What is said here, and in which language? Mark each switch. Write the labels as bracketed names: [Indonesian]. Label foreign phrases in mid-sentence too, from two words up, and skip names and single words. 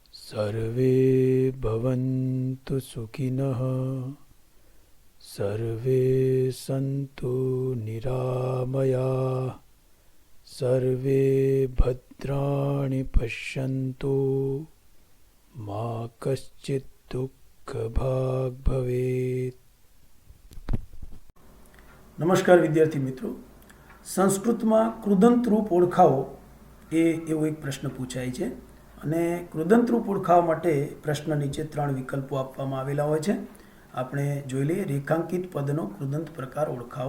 [Sanskrit] सर्वे भवन्तु सुखिनः सर्वे सन्तु निरामयाः सर्वे भद्राणि पश्यन्तु मा कश्चित् दुःखभाग् भवेत्। [Gujarati] નમસ્કાર વિદ્યાર્થી મિત્રો, સંસ્કૃતમાં કૃદંત રૂપ ઓળખાવો એવો એક પ્રશ્ન પૂછાય છે અને કૃદંત રૂપ ઓળખાવા માટે પ્રશ્ન નીચે 3 વિકલ્પો આપવામાં આવેલા હોય છે. આપણે જોઈ લઈએ. રેખાંકિત પદનો કૃદંત પ્રકાર ઓળખાવો.